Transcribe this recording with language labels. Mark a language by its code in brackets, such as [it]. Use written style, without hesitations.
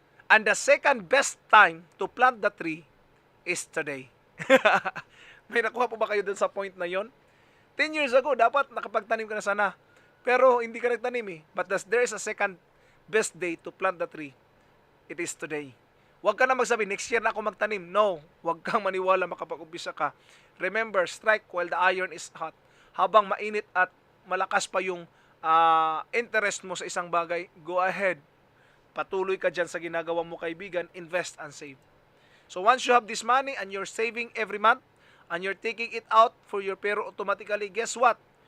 [en] And the second best time to plant the tree is today. [tl] May nakuha po ba kayo dun sa point na yon? [en] 10 years ago, [tl] dapat nakapagtanim ka na sana. Pero hindi ka nagtanim eh. [en] But there is a second best day to plant the tree. It is today. [tl] Huwag ka na magsabi, next year na ako magtanim. No, huwag kang maniwala makapag-umpisa ka. [en] Remember, strike while the iron is hot. [tl] Habang mainit at malakas pa yung interest mo sa isang bagay, [en] go ahead. [tl] Patuloy ka dyan sa ginagawa mo, kaibigan, [en] invest and save. So once you have this money and you're saving every month, and you're taking it out for your pero automatically, guess what?